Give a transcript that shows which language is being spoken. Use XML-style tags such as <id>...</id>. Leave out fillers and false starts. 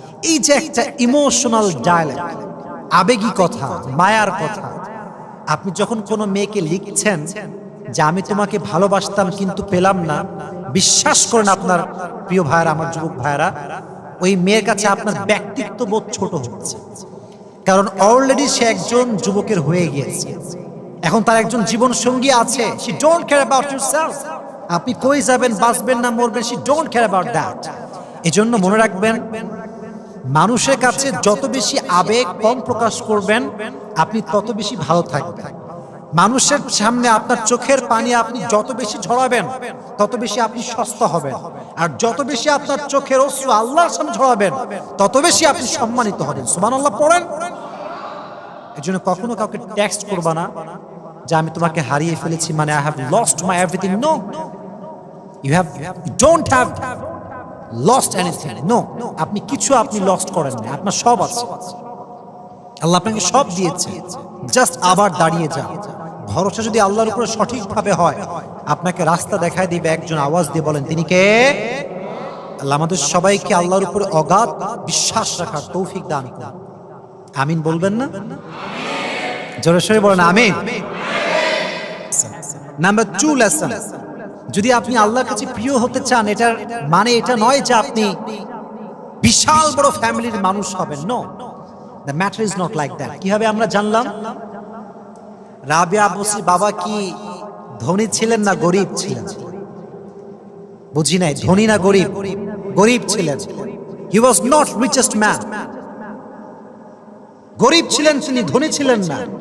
<bn>এই যে একটা ইমোশনাল ডায়ালগ, আবেগী কথা, মায়ার কথা, আপনি যখন কোনো মেয়েকে লিখছেন যে আমি তোমাকে ভালোবাসতাম কিন্তু পেলাম না, বিশ্বাস করেন আপনার প্রিয় ভাইরা, আমার যুবক ভাইরা, ওই মেয়ের কাছে আপনার ব্যক্তিত্ব বোধ ছোট হচ্ছে। কারণ অলরেডি সে একজন যুবকের হয়ে গিয়েছে, এখন তার একজন জীবন সঙ্গী আছে।</bn> <en>she don't care about yourself,</en> <bn>আপনি কই যাবেন, বাঁচবেন না মরবেন,</bn> <en>she don't care about that.</en> <bn>এজন্য মনে রাখবেন, মানুষের কাছে যত বেশি আবেগ কম প্রকাশ করবেন, আপনি তত বেশি ভালো থাকবেন। মানুষের সামনে আপনার চোখের পানি আপনি যত বেশি ঝরাবেন, তত বেশি আপনি সস্তা হবেন। আর যত বেশি আপনার চোখের অশ্রু আল্লাহর সামনে ঝরাবেন, তত বেশি আপনি সম্মানিত হবেন। সুবহানাল্লাহ পড়েন। এজন্য কখনো কাউকে টেক্সট করবা না যে আমি তোমাকে হারিয়ে ফেলেছি, মানে</bn> <en>I have lost my everything. No, you don't have lost anything.</en> <bn>No, আপনি কিছু আপনি লস্ট করেন না, আপনার সব আছে। আল্লাহ আপনাকে সব দিয়েছে, জাস্ট আবার দাঁড়িয়ে যান। ভরসা যদি আল্লাহর উপরে সঠিকভাবে হয়, আপনাকে রাস্তা দেখায় দিবে একজন। আওয়াজ দিয়ে বলেন, তিনি কে? আল্লাহ আমাদের সবাইকে আল্লাহর উপরে অগাধ বিশ্বাস রাখার তৌফিক দান করুন। আমিন বলবেন না? জোরে সোরে বলেন আমিন। নাম্বার 2 লেসন, যদি আপনি আল্লাহর কাছে প্রিয় হতে চান, এটার মানে এটা নয় যে আপনি বিশাল বড় ফ্যামিলির মানুষ হবেন।</bn> <en>No, the matter is not like that.</en> <bn>কিভাবে আমরা জানলাম? রাবিয়া বসির বাবা কি ধনী ছিলেন না গরিব ছিলেন? বুঝি নাই, ধনী না গরিব? গরিব ছিলেন।</bn> <en>he was not richest man,</en> <bn>গরিব ছিলেন তিনি, ধনী ছিলেন না।</bn>